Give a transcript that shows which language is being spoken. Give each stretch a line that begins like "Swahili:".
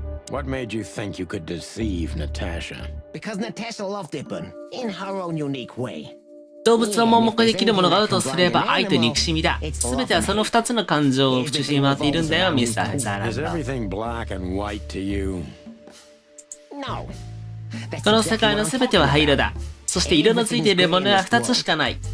English: What made you think you could deceive Natasha? Because Natasha loved Ibn in her own unique way.
Japanese: 動物を盲目できるものがあるとすれば愛と憎しみだ。すべてはその2つの感情を中心に回っているんだよ、ミスター・ヘザーラン
English: Is
Japanese: ド。
English: everything black and white to you? No.
Japanese: この世界のすべては灰色だ。そして色のついているものは2つしかない。